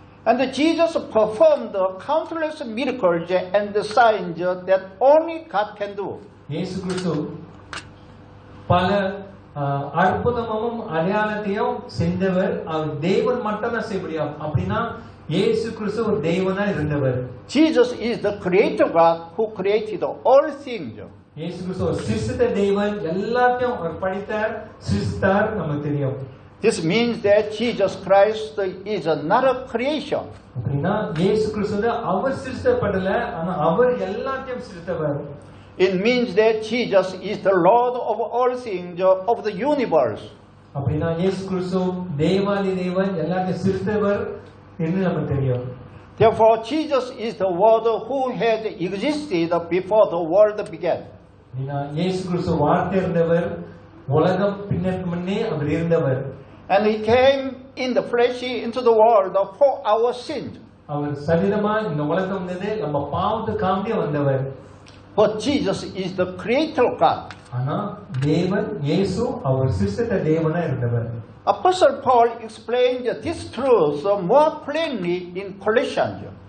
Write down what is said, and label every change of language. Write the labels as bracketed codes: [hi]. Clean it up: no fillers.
[en] And Jesus performed countless miracles and signs that only God can do. [ta] இயேசு கிறிஸ்து பல அற்புதமும் அடையாளத்தையும் செஞ்சவர். அவர் தேவன் மட்டும்தான் செய்ய முடியும். அப்படின்னா இயேசு கிறிஸ்து ஒரு தேவனா இருந்தவர். [en] Jesus is the creator God who created all things. [ta] இயேசு கிறிஸ்து ஒரு சிருஷ்டித்த தேவன், எல்லாத்தையும் அவர் படைத்தார், சிருஷ்டித்தார், நமக்கு தெரியும். [en] This means that Jesus Christ is not a creation. [ta] அப்படின்னா இயேசு கிறிஸ்து அவர் சிருஷ்டிக்கப்படல, ஆனா அவர் எல்லாத்தையும் சிருஷ்டித்தவர். [en] It means that Jesus is the Lord of all things of the universe. [ta] அப்படின்னா இயேசு கிறிஸ்து தேவாதி தேவன், எல்லாத்தையும் சிருஷ்டித்தவர் என்று நமக்கு தெரியும். [en] Therefore, Jesus is the Word who had existed before the world began. [ta] இயேசு கிறிஸ்து வார்த்தை இருந்தவர், உலகம் பின்னற்கு முன்னே அவர் இருந்தவர். [en] And he came in the flesh into the world for our sins. [ta] அவர் சரீரமா இந்த உலகம் வந்தது நம்ம பாவத்துக்காக வந்தவர். [en] But Jesus is the creator God. [ta] ஆனா தேவன் இயேசு அவர் சிருஷ்டித்த தேவனா இருந்தவர். [en] Apostle Paul explained this truth more plainly in Colossians.